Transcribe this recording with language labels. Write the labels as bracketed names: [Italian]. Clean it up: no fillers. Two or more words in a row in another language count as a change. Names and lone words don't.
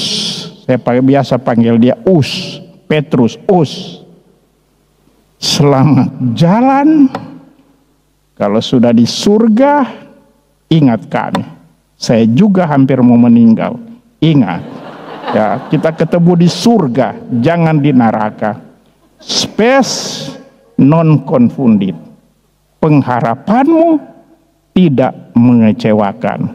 [Indonesian] Saya biasa panggil dia Us, Petrus, Us. Selamat jalan. Kalau sudah di surga, ingat kami. Saya juga hampir mau meninggal. Ingat, ya, kita ketemu di surga, jangan di neraka. [Latin] Spes non confunded. [Indonesian] Pengharapanmu tidak mengecewakan.